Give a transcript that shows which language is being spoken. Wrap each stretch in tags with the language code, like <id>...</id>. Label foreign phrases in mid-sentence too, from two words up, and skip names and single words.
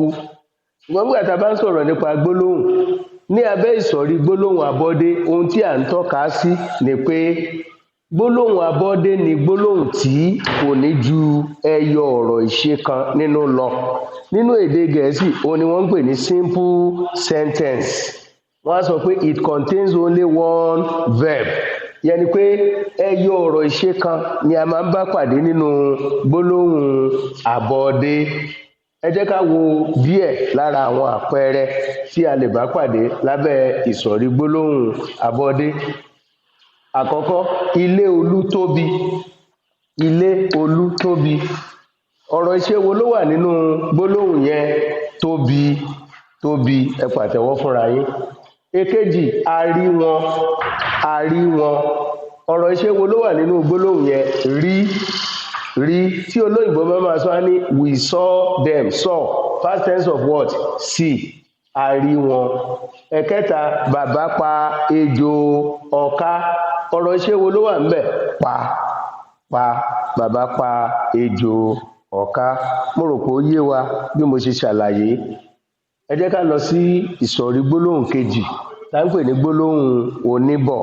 <yo>Ṣùgbọ́n nígbà tá a bá ń sọ̀rọ̀ nípa gbólóhùn, ní abẹ́ ìsọ̀rí gbólóhùn abọ́dé, ohun tí à ń tọ́ka sí ni pé gbólóhùn abọ́dé ni gbólóhùn tí kò ní ju ẹyọ ọ̀rọ̀ ìṣe kan nínú lọ. Nínú èdè Gẹ̀ẹ́sì, òun ni wọ́n ń pè ní</yo> <en>simple sentence.</en> <yo>Wọ́n á sọ pé</yo> <en>it contains only one verb.</en> <yo>Ìyẹn ni pé ẹyọ ọ̀rọ̀ ìṣe kan ni a máa ń bá pàdé nínú gbólóhùn abọ́dé. Ẹ jẹ́ ká wo díẹ̀ lára àwọn àpẹẹrẹ tí a lè bá pàdé lábẹ́ ìsọ̀rí gbólóhùn abọ́dé. Àkọ́kọ́, ilé Olú tóbi. Ilé Olú tóbi. Ọ̀rọ̀ ìṣe wo ló wà nínú gbólóhùn yẹn? Tóbi. Tóbi. Ẹ pàtẹ́wọ́ fúnra yín. Èkejì, a rí wọn. A rí wọn. Ọ̀rọ̀ ìṣe wo ló wà nínú gbólóhùn yẹn? Rí. Rí. Tí olóyìnbó máa sọ ní</yo> <en>we saw them.</en> <yo>Saw.</yo> <en>Past tense of what? See.</en> <yo>A rí wọn. Ẹ̀kẹta, bàbá pa ejò ọká. Ọ̀rọ̀ ìṣe wo ló wà ńbẹ̀? Pa. Pa. Bàbá pa ejò ọká. Mo rò pé ó yé wa bí mo ṣe ṣàlàyé. Ẹ jẹ́ ká lọ sí ìsọ̀rí gbólóhùn kejì tá ń pè ní gbólóhùn oníbọ̀.</yo>